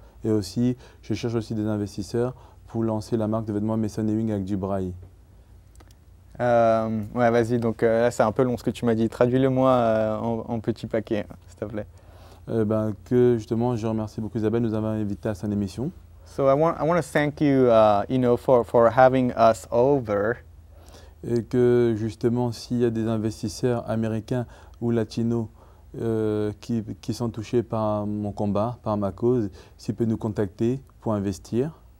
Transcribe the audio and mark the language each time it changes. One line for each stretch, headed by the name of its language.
French: Et aussi, je cherche aussi des investisseurs pour lancer la marque de vêtements Mason Ewing avec du braille. Ouais, vas-y, donc là c'est un peu long ce que tu m'as dit. Traduis-le-moi en petits paquets, s'il te plaît. Que justement, je remercie beaucoup Isabelle de nous avoir invités à son émission.
English: So I want to thank you, for having us over.
French: Et que justement, s'il y a des investisseurs américains ou latinos qui sont touchés par mon combat, par ma cause, s'ils peuvent nous contacter pour investir.